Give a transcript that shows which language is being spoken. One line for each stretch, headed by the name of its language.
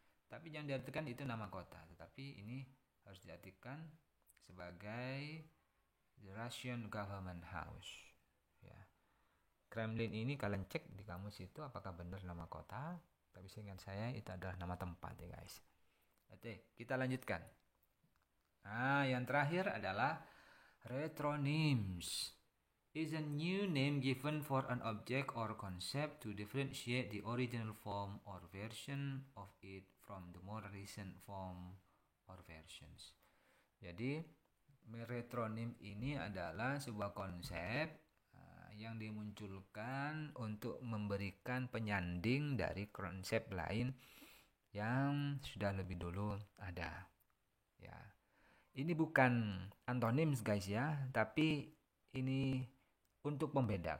Indonesian: Tapi jangan diartikan itu nama kota, tetapi ini harus diartikan sebagai the Russian Government House. Ya. Kremlin ini kalian cek di kamus itu apakah benar nama kota, tapi seingat saya itu adalah nama tempat ya guys. Oke, kita lanjutkan. Nah, yang terakhir adalah retronyms.
English: Is a new name given for an object or concept to differentiate the original form or version of it from the more recent form or versions.
Indonesian: Jadi retronym ini adalah sebuah konsep yang dimunculkan untuk memberikan penyanding dari konsep lain yang sudah lebih dulu ada. Ya, ini bukan antonims guys ya, tapi ini untuk membeda.